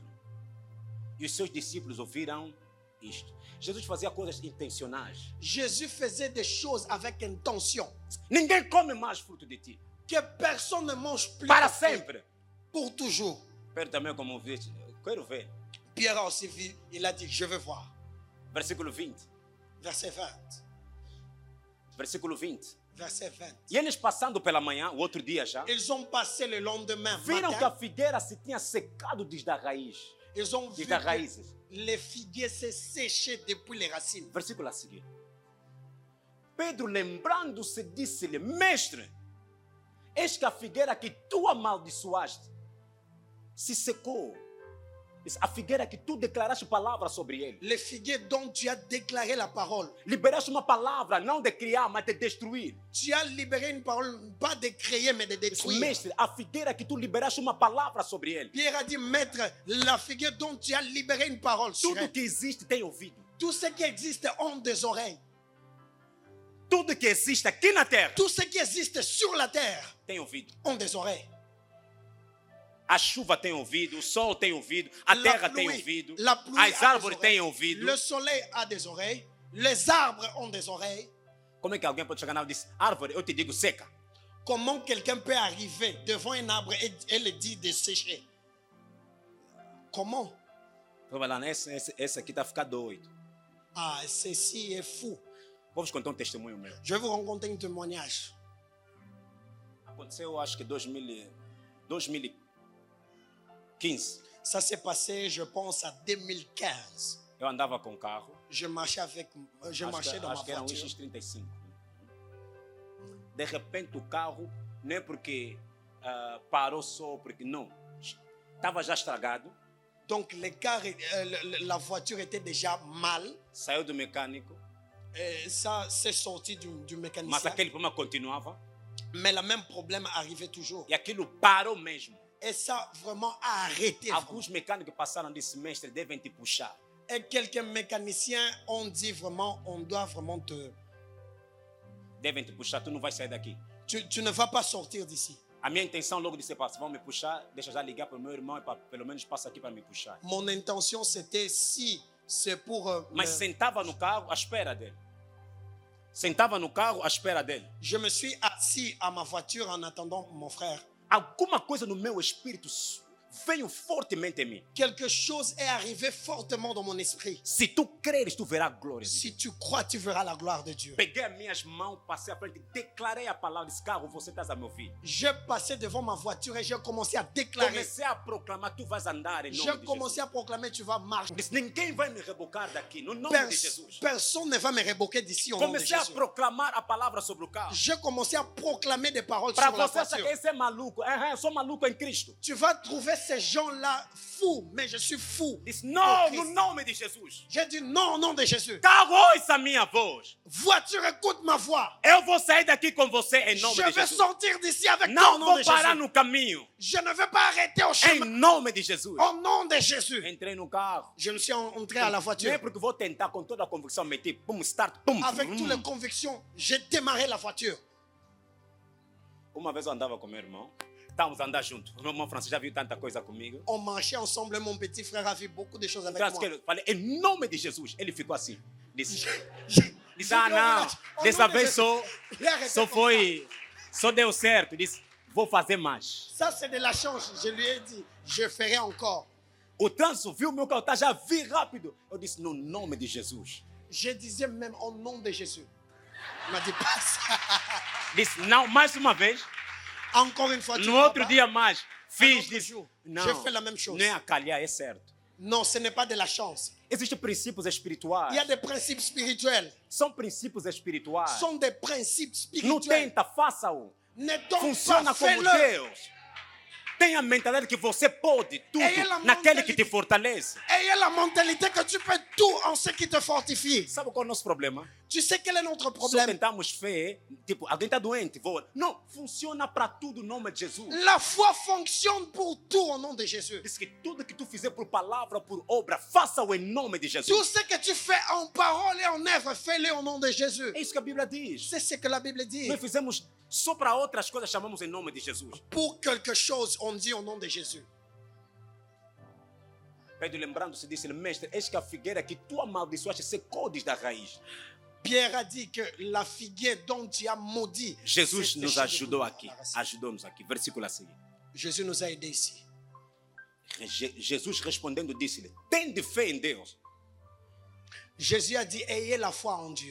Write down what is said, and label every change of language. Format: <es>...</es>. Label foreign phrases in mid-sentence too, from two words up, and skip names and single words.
<pt>E os seus discípulos ouviram isto. Jesus fazia coisas intencionais.</pt> <fr>Jésus faisait des choses avec intention.</fr> <pt>Ninguém come mais fruto de ti,</pt> <fr>Que personne ne mange plus</fr> <pt>para</pt> <fr>de fruit,</fr> <pt>sempre.</pt> <fr>pour toujours.</fr> <pt>Pedro também, como viste, quero ver.</pt> <fr>Pierre a aussi vu, il a dit, je veux voir.</fr> <pt>Versículo 20.</pt> <fr>Verset 20.</fr> <pt>Versículo 20.</pt> <fr>Verset 20.</fr> <pt>E eles passando pela manhã, o outro dia já,</pt> <fr>Ils ont passé le lendemain</fr> <pt>viram que a</pt> <fr>matin.</fr> <pt>figueira se tinha secado desde a raiz.</pt> <fr>Ils ont vu</fr> <pt>Desde as</pt> <fr>que</fr> <pt>raízes.</pt> <fr>les figuiers s'est séché depuis les racines.</fr> <pt>Versículo a seguir. Pedro, lembrando-se, disse-lhe, mestre, eis que a figueira que tu amaldiçoaste se secou. Disse, a figueira que tu declaraste palavra sobre ele.</pt> <fr>Les figuiers dont tu as déclaré la parole.</fr> <pt>Liberaste uma palavra, não de criar, mas de destruir.</pt> <fr>Tu as libéré une parole, pas de créer, mais de</fr> <pt>Disse,</pt> <fr>détruire.</fr> <pt>mestre, a figueira que tu liberaste uma palavra sobre ele.</pt> <fr>Pierre a dit, maître, la figuière dont tu as libéré une parole sur</fr> <pt>Tudo</pt> <fr>elle.</fr> <pt>que existe tem ouvido.</pt> <fr>Tout ce qui existe ont des oreilles.</fr> <pt>Tudo que existe aqui na terra</pt> <fr>Tout ce qui existe sur la terre</fr> <pt>tem ouvido.</pt> <fr>ont des oreilles.</fr> <pt>A chuva tem ouvido, o sol tem ouvido, a terra tem ouvido,</pt> <fr>la pluie</fr> <pt>as</pt> <fr>a</fr> <pt>árvores</pt> <fr>des</fr> <pt>têm</pt> <fr>oreilles.</fr> <pt>ouvido.</pt> <fr>Le soleil a des oreilles. Les arbres ont des oreilles.</fr> <pt>Como é que alguém pode chegar na árvore e dizer, árvore, eu te digo seca?</pt> <fr>Comment quelqu'un peut arriver devant un arbre et le dire de sécher? Comment?</fr> <pt>Vou falar, esse aqui está a ficar doido.</pt> <fr>Ah, ceci est fou.</fr> <pt>Vou vos contar um testemunho meu.</pt> <fr>Je vais vous raconter un témoignage.</fr> <pt>Aconteceu, acho que 2015.</pt> <fr>Ça s'est passé, je pense, à 2015.</fr> <pt>Eu andava com o carro.</pt> <fr>Je marchais dans ma</fr> <pt>Acho que era um</pt> <fr>voiture.</fr> <pt>X35. De repente o carro, não é porque parou só, porque não. Estava já estragado.</pt> <fr>Donc la voiture était déjà mal.</fr> <pt>Saiu do mecânico.</pt> <fr>Et ça s'est sorti du</fr> <pt>Mas</pt> <fr>mécanicien.</fr> <pt>aquele problema continuava.</pt> <fr>Mais le même problème arrivait toujours.</fr> <pt>E aquilo parou mesmo.</pt> <fr>Et ça vraiment a arrêté. Vraiment.</fr> <pt>Alguns mecânicos passaram desse mestre, devem te puxar.</pt> <fr>Et quelques mécaniciens ont dit vraiment, on doit vraiment te...</fr> <pt>Devem te puxar, tu não vais sair daqui.</pt> <fr>Tu ne vas pas sortir d'ici.</fr> <pt>A minha intenção logo disse, se vão me puxar, deixa já ligar para o meu irmão e pelo menos passa aqui para me puxar.</pt> <fr>Mon intention, c'était si c'est pour...</fr> <pt>Mas sentava no carro à espera dele. Sentava no carro à espera dele.</pt> <fr>Je me suis assis à ma voiture en attendant mon frère.</fr> <pt>Alguma coisa no meu espírito veio fortemente em mim.</pt> <fr>Quelque chose est arrivé fortement dans mon esprit.</fr> <pt>Se tu creres, tu verás a glória de Deus.</pt> <fr>Si tu crois, tu verras la gloire de Dieu.</fr> <pt>Peguei as minhas mãos, passei à frente, declarei a palavra, disse, carro, você estás a me ouvir.</pt> <fr>J'ai passé devant ma voiture et j'ai commencé à déclarer.</fr> <pt>Comecei a proclamar, tu vais andar em nome</pt> <fr>J'ai</fr> <pt>de</pt> <fr>commencé</fr> <pt>Jesus.</pt> <fr>à proclamer, tu vas marcher.</fr> <pt>Disse, ninguém vai me rebocar daqui, no nome de Jesus.</pt> <fr>Personne ne va me révoquer d'ici au nom de</fr> <pt>Comecei a</pt> <fr>Jésus.</fr> <pt>proclamar a palavra sobre o carro.</pt> <fr>J'ai commencé à proclamer des paroles</fr> <pt>Para</pt> <fr>sur la</fr> <pt>você achar</pt> <fr>voiture.</fr> <pt>que esse é maluco, eu sou maluco em Cristo.</pt> <fr>Tu vas trouver ces gens-là fous, mais je suis fou.</fr> <pt>Disse,</pt> <fr>Au</fr> <pt>não,</pt> <fr>Christ.</fr> <pt>no nome de Jesus.</pt> <fr>J'ai dit non au nom de Jésus.</fr> <pt>Carro, ouça a minha voz.</pt> <fr>Voiture, écoute ma voix.</fr> <pt>Eu vou sair daqui com você em nome</pt> <fr>Je</fr> <pt>de</pt> <fr>vais</fr> <pt>Jesus.</pt> <fr>sortir d'ici avec toi</fr> <pt>Não</pt> <fr>au nom</fr> <pt>vou</pt> <fr>de</fr> <pt>parar</pt> <fr>Jésus.</fr> <pt>no caminho.</pt> <fr>Je ne vais pas arrêter au</fr> <pt>Em</pt> <fr>chemin.</fr> <pt>nome de Jesus.</pt> <fr>Au nom de Jésus.</fr> <pt>Entrei no carro.</pt> <fr>Je me suis entré à la</fr> <pt>Não é</pt> <fr>voiture.</fr> <pt>porque vou tentar com toda a convicção meter, pum, start, pum.</pt> <fr>Avec toutes les convictions, j'ai démarré la voiture.</fr> <pt>Uma vez eu andava com meu irmão. Estávamos a andar juntos. O meu irmão francês já viu tanta coisa comigo.</pt> <fr>On marchait ensemble. Mon petit frère a vu beaucoup de choses avec</fr> <pt>Então,</pt> <fr>moi.</fr> <pt>eu falei, em nome de Jesus. Ele ficou assim. Disse, disse</pt> <fr>Au</fr> <pt>ah,</pt> <fr>nom</fr> <pt>não.</pt> <fr>de</fr> <pt>Dessa</pt> <fr>Jésus.</fr> <pt>vez só</pt> <fr>Il a arrêté comme</fr> <pt>foi. Só deu certo. Disse, vou fazer mais.</pt> <fr>ça. Ça, c'est de la chance. Je lui ai dit, je ferai encore.</fr> <pt>O trânsito viu meu carro, tá, já vi rápido. Eu disse, no nome de Jesus.</pt> <fr>Je disais même au nom de Jésus. Il m'a dit pas ça.</fr> <pt>Disse, não, mais uma vez.</pt> <fr>Encore une fois, tu</fr> <pt>No</pt> <fr>ne</fr> <pt>outro</pt> <fr>vas pas.</fr> <pt>dia mais,</pt> <fr>Un</fr> <pt>fiz,</pt> <fr>autre</fr> <pt>disse,</pt> <fr>jour,</fr> <pt>não,</pt> <fr>j'ai fait la même chose.</fr> <pt>não é a calhar, é certo.</pt> <fr>Non, ce n'est pas de la chance.</fr> <pt>Existem princípios</pt> <fr>Il y</fr> <pt>espirituais.</pt> <fr>a des principes spirituels.</fr> <pt>São princípios espirituais.</pt> <fr>Ce sont des principes</fr> <pt>Não</pt> <fr>spirituels.</fr> <pt>tenta, faça-o.</pt> <fr>Ne tente</fr> <pt>Funciona</pt> <fr>pas,</fr> <pt>como</pt> <fr>fais-le.</fr> <pt>Deus. Tenha a mentalidade que você pode tudo Ei, ela naquele monta que ali. te fortalece.</pt> <fr>Ayez la mentalité que tu peux tout en ce qui te fortifie.</fr> <pt>Sabe qual é o nosso problema?</pt> <fr>Tu sais quel est notre</fr> <pt>Só</pt> <fr>problème?</fr> <pt>tentamos fé, tipo, alguém está doente, vou. Não, funciona para tudo em nome de Jesus.</pt> <fr>La foi fonctionne pour tout au nom de Jésus.</fr> <pt>Diz que tudo que tu fizer por palavra, por obra, faça-o em nome de</pt> <fr>Tout</fr> <pt>Jesus.</pt> <fr>ce que tu fais en parole et en œuvre, fais-le au nom de Jésus.</fr> <pt>É isso que a Bíblia diz.</pt> <fr>C'est ce que la Bible dit.</fr> <pt>Nós fizemos só para outras coisas, chamamos em nome de Jesus.</pt> <fr>Pour quelque chose, on dit au nom de Jésus.</fr> <pt>Pedro, lembrando-se, disse: Mestre, eis que a figueira que tu amaldiçoaste secou-des da raiz.</pt> <fr>Pierre a dit que la figuière dont tu as maudit.</fr> <pt>Jesus</pt> <fr>s'est</fr> <pt>nos</pt> <fr>séchée</fr> <pt>ajudou</pt> <fr>de</fr> <pt>aqui.</pt> <fr>la racine.</fr> <pt>Ajudou-nos aqui. Versículo a seguir.</pt> <fr>Jésus nous a aidés ici.</fr> <pt>Jesus respondendo disse-lhe: Tende fé em Deus.</pt> <fr>Jésus a dit, ayez la foi en Dieu.</fr>